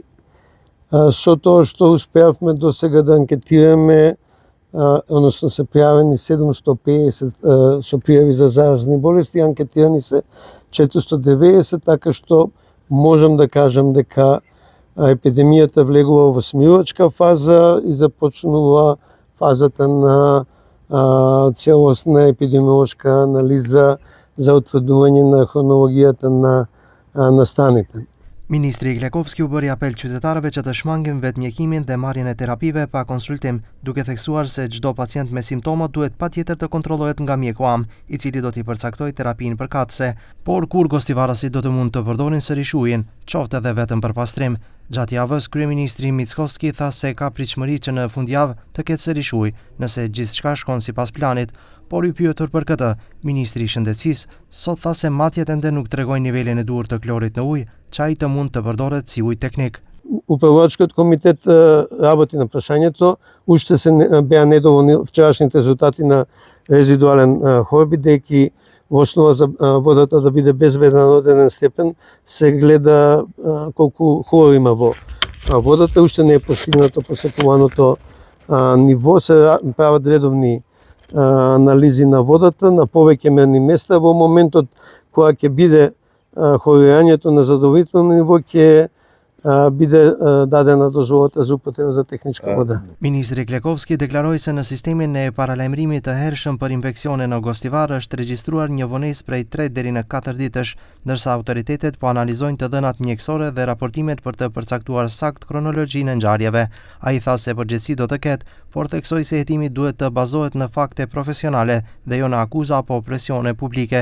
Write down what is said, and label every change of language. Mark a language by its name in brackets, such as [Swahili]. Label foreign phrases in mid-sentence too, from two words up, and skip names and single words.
[Macedonian] Со тоа што успеавме до сега да анкетираме, односно се пријавени 750 со пријави за заразни болести, анкетирани се 490, така што можам да кажам дека епидемијата влегува во смирувачка фаза и започнува фазата на целосна епидемиолошка анализа за утврдување на хронологијата на настаните. [Albanian] Ministri Glekovski u bëri apel qytetarëve që të shmangin vetmjekimin dhe marrjen e terapive pa konsultim, duke theksuar se çdo pacient me simptoma duhet patjetër të kontrollohet nga mjeku am, i cili do t'i përcaktojë terapinë përkatëse, por kur gostivarasit do të mund të përdorin sërish ujin, qoftë edhe vetëm për pastrim. Gjatë javës, kryeministri Mickoski tha se ka pritshmëri që në fundjavë të ketë sërish ujë, nëse gjithçka shkon sipas planit, por i pyetur për këtë, ministri i Shëndetësisë sot tha se matjet ende nuk tregojnë nivelin e duhur të klorit në ujë, që ai të mund të përdoret si ujë teknik. [Macedonian] Управлувачкиот комитет работи на прашањето, уште се беа недоволни вчерашните резултати на резидуален хор, бидејќи во основа за водата да биде безбедна на одреден степен, се гледа колку хлор има во водата, уште не е постигнато посекуваното ниво, се прават редовни анализи на водата на повеќе мерни места. Во моментот кога ќе биде хлорирањето на задоволително ниво, ќе биде дадена дозволата за употреба за техничка вода. [Albanian] Ministri Glekovski deklaroi se në sistemin e paralajmërimit të hershëm për infeksione në Gostivar është regjistruar një vonesë prej 3 deri në 4 ditësh, ndërsa autoritetet po analizojnë të dhënat mjekësore dhe raportimet për të përcaktuar sakt kronologjinë e ngjarjeve. Ai tha se përgjegjësi do të ketë, por theksoi se hetimi duhet të bazohet në fakte profesionale dhe jo në akuza apo presione publike.